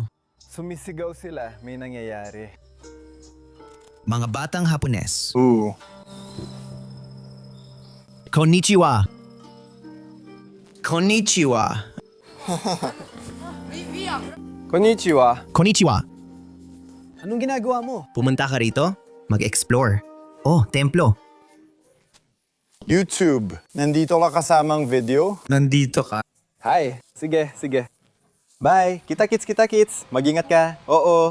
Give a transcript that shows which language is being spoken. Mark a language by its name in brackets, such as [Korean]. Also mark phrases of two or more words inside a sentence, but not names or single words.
[Filipino] Sumisigaw sila, may nangyayari. Mga batang Hapones. Ooh. [Japanese] こんにちは。こんにちは. [Filipino] Konnichiwa. Konnichiwa. Anong ginagawa mo? Pumunta ka rito? Mag-explore. Oh, templo. YouTube. Nandito ka kasamang video? Nandito ka. Hi. Sige, sige. Bye. Kita-kits. Mag-ingat ka. Oo.